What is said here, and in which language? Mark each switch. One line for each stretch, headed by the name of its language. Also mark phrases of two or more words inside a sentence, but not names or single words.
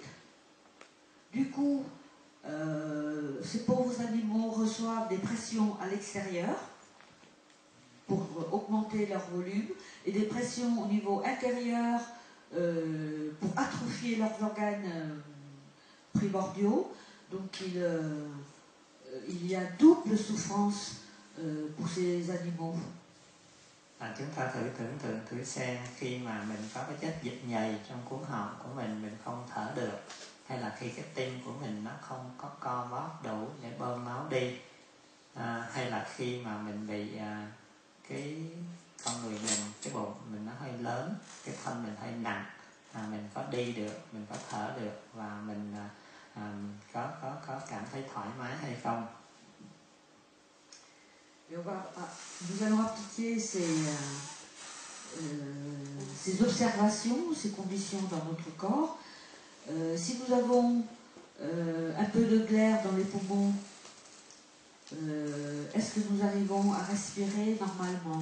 French: Du coup, ces pauvres animaux reçoivent des pressions à l'extérieur pour augmenter leur volume et des pressions au niveau intérieur pour atrophier leurs organes primordiaux. Donc il y a double souffrance pour ces animaux.
Vietnamese: Chúng ta thử tưởng tượng thử xem khi mà mình có cái chất dịch nhầy trong cuống họng của mình không thở được, hay là khi cái tim của mình nó không có co bóp đủ để bơm máu đi, hay là khi mà mình bị cái con người mình, cái bụng mình nó hơi lớn, cái thân mình hơi nặng, mình có đi được, mình có thở được và mình có cảm thấy thoải mái hay không.
French: Nous allons appliquer ces observations, ces conditions dans notre corps. Si nous avons un peu de glaire dans les poumons, est-ce que nous arrivons à respirer normalement?